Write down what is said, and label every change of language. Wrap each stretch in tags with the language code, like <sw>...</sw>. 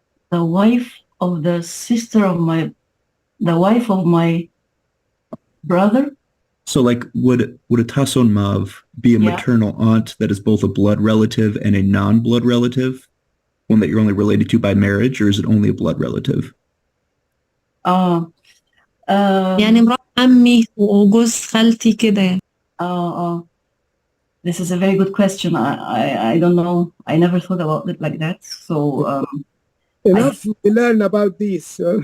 <en>The wife of the sister of the wife of my brother. So like would a Tason Mav be a maternal aunt that is both a blood relative and a non-blood relative? One that you're only related to by marriage, or is it only a blood relative?</en> <ar>يعني مرات عمي وجوز خالتي كده يعني.</ar> <en>This is a very good question. I don't know. I never thought about it like that. So enough we learn about this.</en>